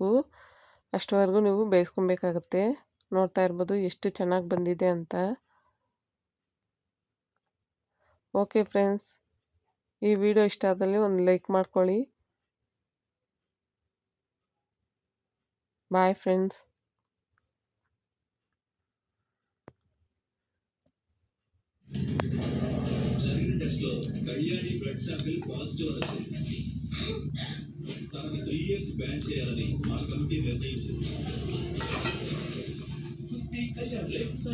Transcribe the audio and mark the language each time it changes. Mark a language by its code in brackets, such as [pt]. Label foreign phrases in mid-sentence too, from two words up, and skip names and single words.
[kn] ಅಷ್ಟವರೆಗೂ ನೀವು ಬೇಯಿಸ್ಕೊಬೇಕಾಗತ್ತೆ. ನೋಡ್ತಾ ಇರ್ಬೋದು ಎಷ್ಟು ಚೆನ್ನಾಗಿ ಬಂದಿದೆ ಅಂತ. ಓಕೆ ಫ್ರೆಂಡ್ಸ್, ಈ ವಿಡಿಯೋ ಇಷ್ಟ ಆದಲ್ಲಿ ಒಂದು ಲೈಕ್ ಮಾಡ್ಕೊಳ್ಳಿ. ಬಾಯ್ ಫ್ರೆಂಡ್ಸ್. [te] కళ్యాణి బ్లడ్ శాంపిల్ పాజిటివ్ వచ్చింది. తనని 3 years బ్యాన్ చేయాలని మా కమిటీ నిర్ణయించింది.